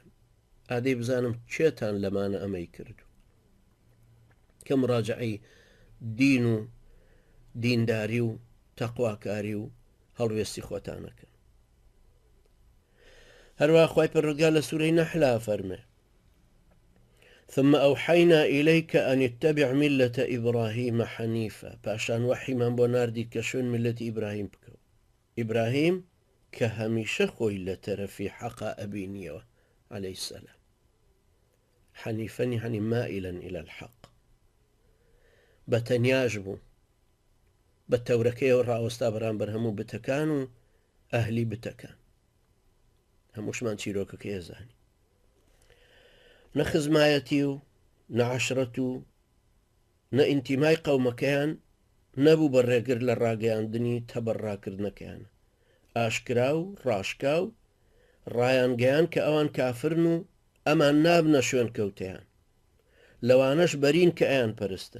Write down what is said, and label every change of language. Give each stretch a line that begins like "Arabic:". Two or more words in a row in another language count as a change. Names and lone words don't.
Central Kurdish: ئادەی بزانم چێتان لەمانە ئەمەی کردو کە مراجعەی دین و دینداری و تەقواکاری و هەڵوێستی خۆتانەکەن. هەروە خوای پەروەردگار لە سوورەی نەحلا فەرمێ:
Arabic: ثم أوحينا إليك أن اتبع ملة إبراهيم حنيفا،
Central Kurdish: پاشان وحیمان بۆ ناردی کە شوێن ملەتی ئیبراهیم بکەو. ئیبراهیم کە هەمیشە خۆی لە تەرەفی حەقا ئەبینیەوە
Arabic: عليه السلام، حنيفا يعني مائلا إلى الحق،
Central Kurdish: بەتەنیاش بوو، بە تەورەکەیەوە ڕاوەستا بەرامبەر هەموو بتەکان و ئەهلی بتەکان، هەمووشمان چیرۆکەکەی ئەزانی، نە خزمایەتی و نە عەشرەت و نە ئینتیمای قەومەکەیان نەبوو بە ڕێگر لە ڕاگەیاندنی تەبەڕاکردنەکەیان، ئاشکرا و ڕاشکا و ڕایانگەیان کە ئەوان کافرن و ئەمان نابنە شوێن کەوتیان، لەوانەش بەرین کە ئەیان پەرستن.